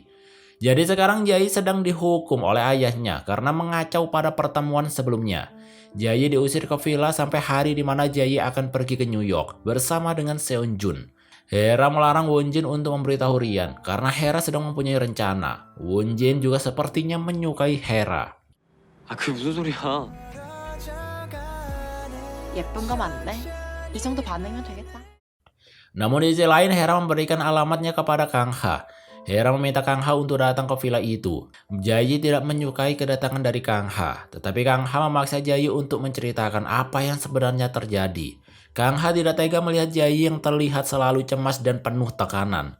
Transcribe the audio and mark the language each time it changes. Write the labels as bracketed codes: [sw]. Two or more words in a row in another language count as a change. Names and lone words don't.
[id] Jadi sekarang Jayi sedang dihukum oleh ayahnya karena mengacau pada pertemuan sebelumnya. Jayi diusir ke villa sampai hari di mana Jayi akan pergi ke New York bersama dengan Seonjun. Hera melarang Wonjin untuk memberitahu Rian karena Hera sedang mempunyai rencana. Wonjin juga sepertinya menyukai Hera. [ko] 아, 그게 무슨 소리야? 예쁜 거 맞네. 이 정도 반응이면 되겠다. [id] Namun di sisi lain Hera memberikan alamatnya kepada Kang Ha. Hera meminta Kang Ha untuk datang ke villa itu. Jayi tidak menyukai kedatangan dari Kang Ha, tetapi Kang Ha memaksa Jayi untuk menceritakan apa yang sebenarnya terjadi. Kang Ha tidak tega melihat Jayi yang terlihat selalu cemas dan penuh tekanan.